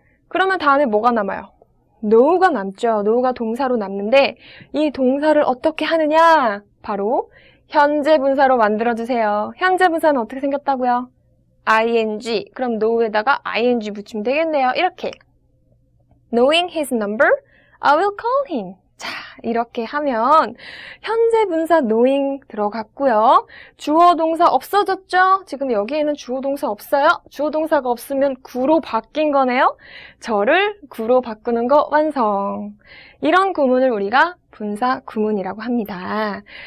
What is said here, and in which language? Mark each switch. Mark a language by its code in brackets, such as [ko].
[ko] 그러면 다음에 뭐가 남아요? know가 남죠. know가 동사로 남는데 이 동사를 어떻게 하느냐? 바로 현재 분사로 만들어주세요. 현재 분사는 어떻게 생겼다고요? ing. 그럼 know에다가 ing 붙이면 되겠네요. 이렇게. [en] Knowing his number, I will call him. [ko] 자, 이렇게 하면 현재 분사 knowing 들어갔고요. 주어 동사 없어졌죠? 지금 여기에는 주어 동사 없어요? 주어 동사가 없으면 구로 바뀐 거네요. 저를 구로 바꾸는 거 완성. 이런 구문을 우리가 분사 구문이라고 합니다.